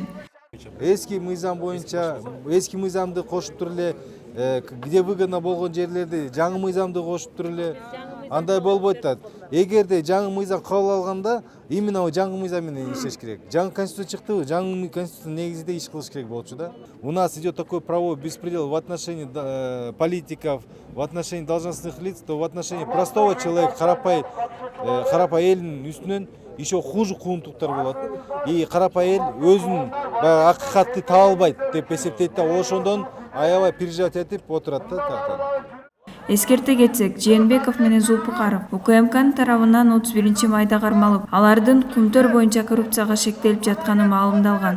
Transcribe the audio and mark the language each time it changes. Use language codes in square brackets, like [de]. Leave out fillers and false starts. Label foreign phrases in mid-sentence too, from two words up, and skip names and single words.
[ky] Эски мыйзам боюнча, эски мыйзамды кошуп туруп эле, [ru] где выгодно [ky] болгон жерлерди жаңы мыйзамды кошуп туруп эле, андай болбойт да. Эгерде жаңы мыйзам кабыл алганда, именно жаңы мыйзам менен иштеш керек. Жаңы конституция чыктыбы, жаңы конституция негизинде иш кылыш керек болчу да. [ru] У нас идет такой правовой беспредел в отношении политиков, в отношении должностных лиц, то в отношении простого человека, [ky] карапай элдин үстүнөн [ru] еще хуже [ky] куугунтуктар болот. И карапай эл өзүнүн акыйкатты таба албайт деп эсептейт да, ошондон аябай переживать этип отурат да. Эскерте кетсек, Жээнбеков менен Зулпукаров УКМКнын тарабынан 31-майда кармалып, алардын Кумтөр боюнча коррупцияга шектелип жатканы маалымдалган.